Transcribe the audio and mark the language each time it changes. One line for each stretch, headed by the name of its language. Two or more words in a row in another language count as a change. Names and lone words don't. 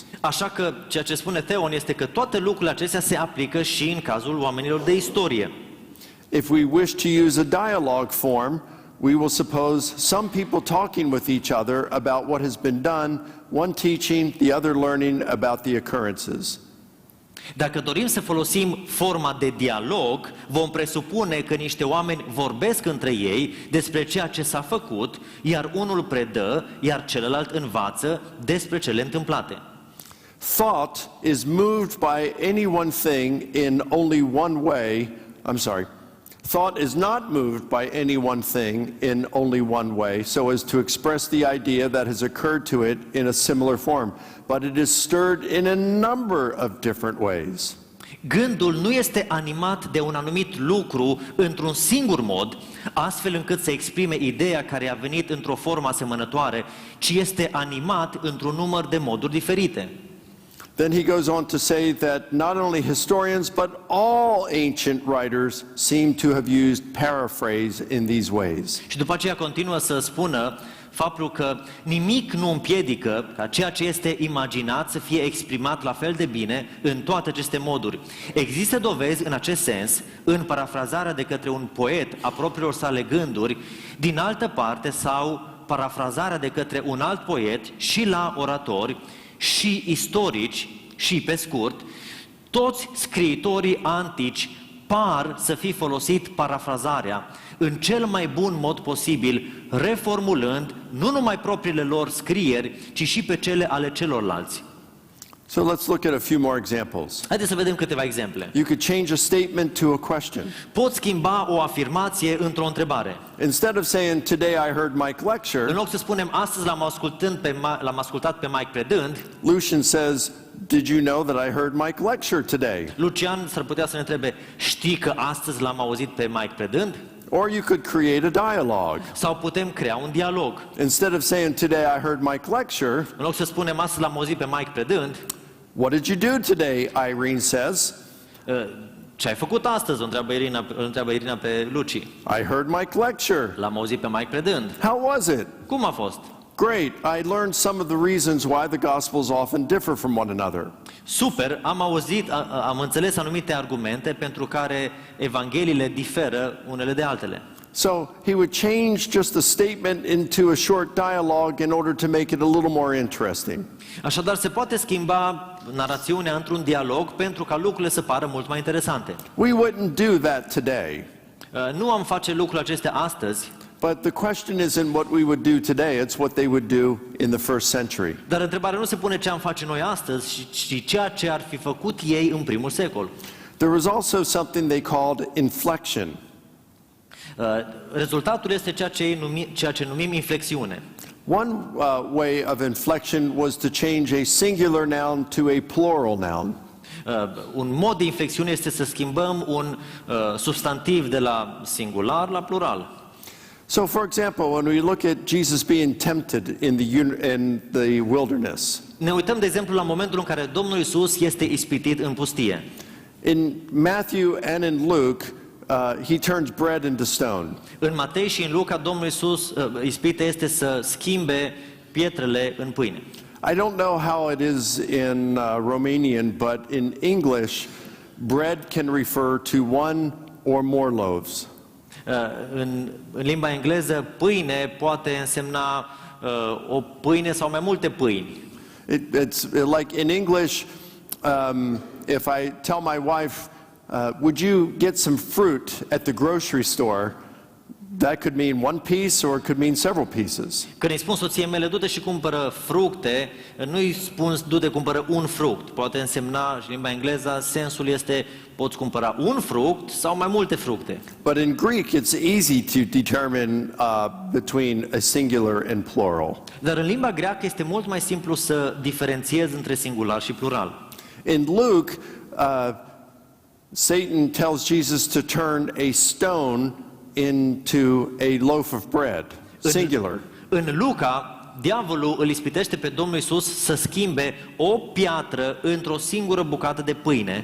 Romanian: Așa că ceea ce spune Theon este că toate lucrurile acestea se aplică și în cazul oamenilor de istorie.
English: If we wish to use a dialogue form, we will suppose some people talking with each other about what has been done, one teaching, the other learning about the occurrences.
Romanian: Dacă dorim să folosim forma de dialog, vom presupune că niște oameni vorbesc între ei despre ceea ce s-a făcut, iar unul predă, iar celălalt învață despre cele întâmplate.
English: Thought is moved by any one thing in only one way. Thought is not moved by any one thing in only one way, so as to express the idea that has occurred to it in a similar form, but it is stirred in a number of different ways.
Romanian: Gândul nu este animat de un anumit lucru într-un singur mod, astfel încât să exprime ideea care a venit într-o formă asemănătoare, ci este animat într-un număr de moduri diferite.
English: Then he goes on to say that not only historians, but all ancient writers seem to have used paraphrase in these ways.
Romanian: Și după aceea continuă să spună faptul că nimic nu împiedică ca ceea ce este imaginat să fie exprimat la fel de bine în toate aceste moduri. Există dovezi în acest sens în parafrazarea de către un poet a propriilor sale gânduri, din altă parte, sau parafrazarea de către un alt poet și la oratori, și istorici, și pe scurt, toți scriitorii antici par să fi folosit parafrazarea în cel mai bun mod posibil, reformulând nu numai propriile lor scrieri, ci și pe cele ale celorlalți.
English: So let's look at a few more examples.
Romanian: Haideți să vedem câteva exemple.
English: You could change a statement to a question.
Romanian: Poți schimba o afirmație într-o întrebare.
English: Instead of saying, today I heard Mike lecture,
Romanian: În loc să spunem, astăzi l-am ascultat pe Mike predând,
English: Lucian says, did you know that I heard Mike lecture today?
Romanian: Lucian s-ar putea să ne întrebe, știi că astăzi l-am auzit pe Mike predând?
English: Or you could create a dialogue.
Romanian: Sau putem crea un dialog.
English: Instead of saying, today I heard Mike lecture,
Romanian: În loc să spunem, astăzi l-am auzit pe Mike predând,
English: what did you do today? Irene says.
Romanian: ce ai făcut astăzi? Îl întreabă Irina pe Luci.
English: I heard Mike lecture.
Romanian: L-am auzit pe Mike predând.
English: How was it?
Romanian: Cum a fost?
English: Great. I learned some of the reasons why the Gospels often differ from one another.
Romanian: Super, am înțeles anumite argumente pentru care Evangheliile diferă unele de altele.
English: So he would change just a statement into a short dialogue in order to make it a little more interesting.
Romanian: Așadar, se poate schimba narațiunea într-un dialog pentru ca lucrurile să pară mult mai interesante.
English: We wouldn't do that today.
Romanian: Nu am face lucrurile acestea astăzi,
English: But the question isn't what we would do today, it's what they would do in the first century.
Romanian: dar întrebarea nu se pune ce am face noi astăzi, ci ceea ce ar fi făcut ei în primul secol.
English: There was also something they called inflection.
Romanian: Rezultatul este ceea ce numim inflexiune.
English: One way of inflection was to change a singular noun to a plural noun.
Romanian: Un mod de inflexiune este să schimbăm un substantiv de la singular la plural.
English: So, for example, when we look at Jesus being tempted in the wilderness,
Romanian: Ne uităm, de exemplu, la momentul în care Domnul Iisus este ispitit în pustie.
English: in Matthew and in Luke, he turns bread into stone.
Romanian: În Matei și în Luca, Domnul Iisus, ispita este să schimbe pietrele în pâine.
English: I don't know how it is in Romanian, but in English, bread can refer to one or more loaves.
Romanian: În limba engleză, pâine poate însemna o pâine sau mai multe pâini.
English: It's like in English, if I tell my wife, would you get some fruit at the grocery store? That could mean one piece or it could mean several pieces.
Romanian: Când îi spun soției mele, du-te și cumpără fructe, nu îi spun du-te cumpără un fruct. Poate însemna, și în limba engleză, sensul este poți cumpăra un fruct sau mai multe fructe.
English: But in Greek, it's easy to determine between a singular and plural.
Romanian: Dar în limba greacă este mult mai simplu să diferențiezi între singular și plural.
English: In Luke, Satan tells Jesus to turn a stone into a loaf of bread, singular.
Romanian: În Luca, diavolul îl ispitește pe Domnul Iisus să schimbe o piatră într-o singură bucată de pâine.